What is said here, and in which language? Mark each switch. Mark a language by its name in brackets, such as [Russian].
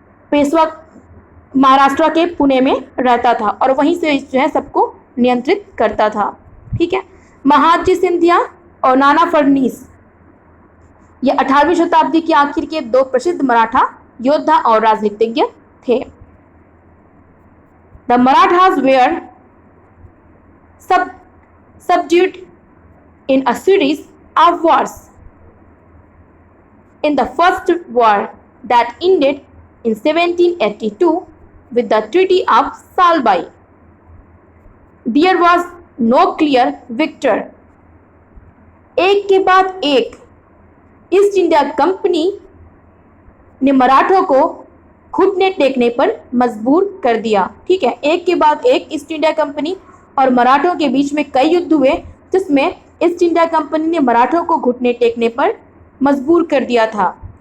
[Hindi] पेशवा महाराष्ट्र के पुणे में रहता था और वहीं से जो है सबको नियंत्रित करता था। ठीक है, महादजी सिंधिया और नाना फडणवीस ये 18वीं शताब्दी की आखिर के दो प्रसिद्ध मराठा योद्धा और राजनीतिज्ञ थे। [English] The Marathas were subdued in a series of wars. In the first war that ended in 1782 with the Treaty of Salbai, there was no clear victor. [Hindi] एक के बाद एक ईस्ट इंडिया कंपनी ने मराठों को घुटने टेकने पर मजबूर कर दिया। ठीक है, एक के बाद एक ईस्ट इंडिया कंपनी और मराठों के बीच में कई युद्ध हुए जिसमें ईस्ट इंडिया कंपनी ने मराठों को घुटने टेकने पर मजबूर कर दिया था।